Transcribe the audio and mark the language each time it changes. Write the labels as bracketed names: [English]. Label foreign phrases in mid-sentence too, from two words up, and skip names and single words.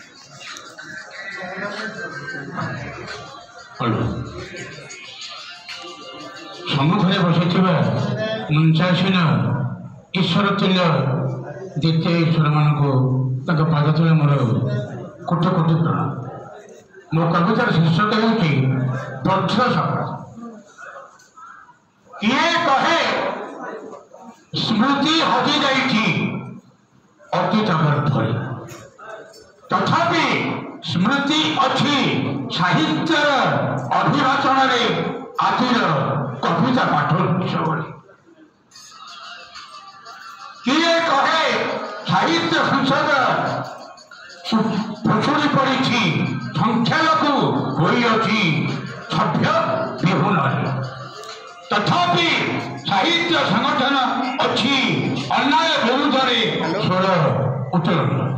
[Odia] ସମ୍ମୁଖରେ ବସିଥିବା ମଞ୍ଚାସୀନ ଈଶ୍ୱର ତୁଲ୍ୟ ଦ୍ୱିତୀୟ ଈଶ୍ୱରମାନଙ୍କ ପାଦ ତଳେ ମୋର କୋଟି କୋଟି ପ୍ରଣାମ। ମୋ କବିତାର ଶୀର୍ଷକ ହେଉଛି ବଜ୍ର ସଫଳ। କିଏ କହେ ସ୍ମୃତି ହଜି ଯାଇଛି ଅତୀତ ଗର୍ଭରେ, ତଥାପି ସ୍ମୃତି ଅଛି ସାହିତ୍ୟର ଅଭିବାଚନ ଆଦିର କବିତା ପାଠ ସବୁରେ। କିଏ କହେ ସାହିତ୍ୟ ସଂସଦ ପଛୁଆ ପଡ଼ି ସଂଖ୍ୟାଲଘୁ ହୋଇଛି ସଭ୍ୟ ବିହୁନ, ତଥାପି ସାହିତ୍ୟ ସଙ୍ଗଠନ ଅଛି ଅନ୍ୟାୟ ବିରୁଦ୍ଧ ସ୍ୱର ଉତ୍ତୋଳନ।